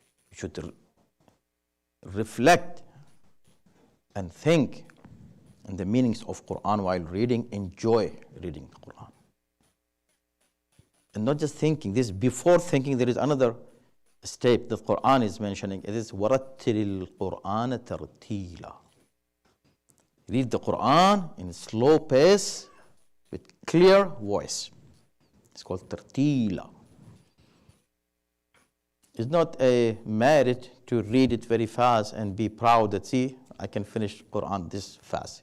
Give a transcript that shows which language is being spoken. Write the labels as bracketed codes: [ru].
[en] You should reflect and think on the meanings of Quran while reading. Enjoy reading the Quran. And not just thinking. This before thinking, there is another step that Quran is mentioning. It is [ar] وَرَتِّلِ الْقُرْآنَ تَرْتِيلًا. [en] Read the Quran in slow pace with clear voice. It's called tartila. It's not a merit to read it very fast and be proud that, see, I can finish Quran this fast.